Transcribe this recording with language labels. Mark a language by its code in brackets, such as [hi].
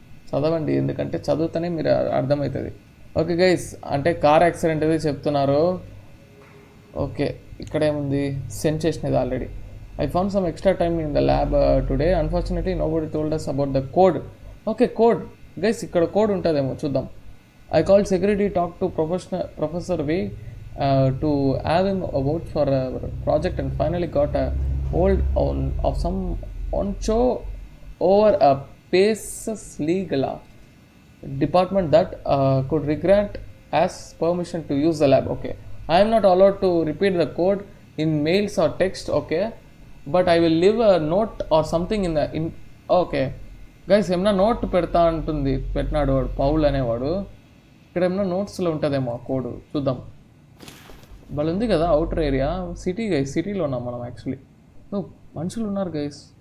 [te] చదవండి, ఎందుకంటే చదువుతూనే మీరు అర్థమవుతుంది. ఓకే గైస్, అంటే కార్ యాక్సిడెంట్ అయితే చెప్తున్నారు. ఓకే, ఇక్కడ ఏముంది? సెండ్ చేసినది already. [en] I found some extra time in the lab today. Unfortunately, nobody told us about the code. Okay, code. [te] Guys, ఇక్కడ కోడ్ ఉంటుందేమో చూద్దాం. [en] I called security, talked to Professor V to have him a vote for a project and finally got a hold of some oncho over a Paces legal department that could grant us permission to use the lab. Okay, I am not allowed to repeat the code in mails or text. Okay, but I will leave a note or something in okay guys, [te] ఏమన్నా note పెడతా అంటుంది, పెట్టినాడు వాడు Paul అనేవాడు. ఇక్కడ ఏమన్నా నోట్స్లో ఉంటుందేమో ఆ కోడ్, చూద్దాం. వాళ్ళు ఉంది కదా అవుటర్ ఏరియా, సిటీ గైస్, సిటీలో ఉన్నాం మనం యాక్చువల్లీ. మనుషులు ఉన్నారు గైస్.